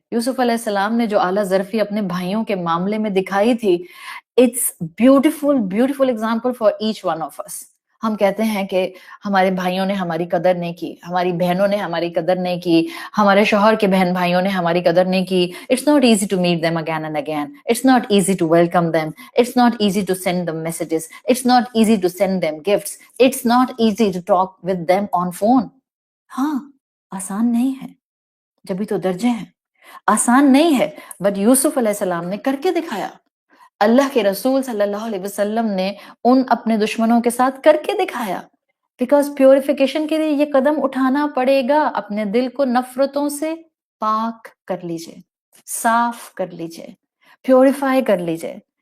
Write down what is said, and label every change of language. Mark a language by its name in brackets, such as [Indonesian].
[Urdu] یوسف علیہ السلام نے جو اعلیٰ ظرفی اپنے بھائیوں کے معاملے میں دکھائی تھی، [English] It's beautiful example for each one of us. [Urdu] ہم کہتے ہیں کہ ہمارے بھائیوں نے ہماری قدر نہیں کی، ہماری بہنوں نے ہماری قدر نہیں کی، ہمارے شوہر کے بہن بھائیوں نے ہماری قدر نہیں کی. [English] It's not easy to meet them again and again. It's not easy to welcome them. It's not easy to send them messages. It's not easy to send them gifts. It's not easy to talk with them on phone. [Urdu] ہاں، آسان نہیں ہے، جبھی تو درجے ہیں. آسان نہیں ہے، بٹ یوسف علیہ السلام نے کر کے دکھایا. اللہ کے رسول صلی اللہ علیہ وسلم نے ان اپنے دشمنوں کے ساتھ کر کے دکھایا. بیکاز پیوریفیکیشن کے لیے یہ قدم اٹھانا پڑے گا. اپنے دل کو نفرتوں سے پاک کر لیجئے، صاف کر لیجئے، پیوریفائی کر لیجئے.